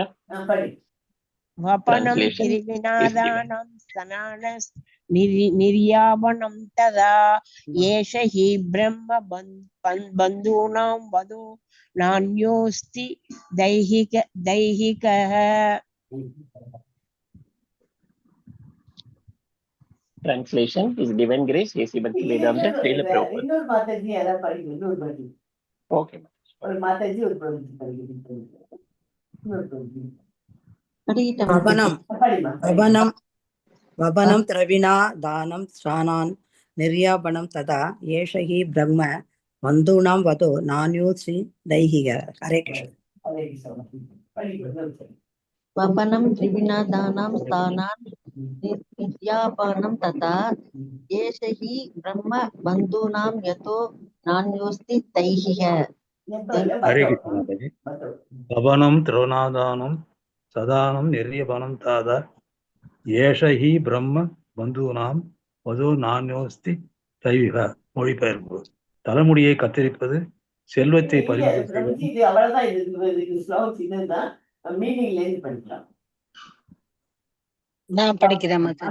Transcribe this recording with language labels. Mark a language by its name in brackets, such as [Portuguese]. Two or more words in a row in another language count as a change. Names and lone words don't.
[Tamil] படி. [Sanskrit] वपनं द्रविणादानं स्थानान् निर्यापनं तथा एष हि ब्रह्म बन्धूनां वधो नान्योऽस्ति दैहिकः. [English] Translation is Divine Grace, A.C. Bhaktivedanta, Srila Prabhupada. [Tamil] இன்னொரு மாதாஜி யாராவது படிக்கணும். இன்னொரு படி. Okay. ஒரு மாதாஜி ஒரு படி படிக்கணும். [Sanskrit] वपनं द्रविणादानं स्थानान् निर्यापनं तथा एष हि ब्रह्म बन्धूनां वधो नान्योऽस्ति दैहिक. हरे कृष्ण. वपनं त्रिविणादानां स्थानान् निर्यापनं तथा एष हि ब्रह्म बन्धूनां यतो नान्योऽस्ति तैः हरे कृष्ण माताजी भवनं त्रिनादानं सदानं निर्यपनं तादा एष हि ब्रह्म बन्धूनां वधो नान्योऽस्ति दैविक. [Tamil] மொழிபெயர்ப்பு: தலைமுடியை கத்தரிப்பது, செல்வத்தை பறிமுதல் செய்வது. இது அவ்வளவுதான். இது ஸ்லோகம் சின்னதுதான், மீனிங்ல இருந்து படிக்கலாம். நான் படிக்கிறேன் மாதாஜி.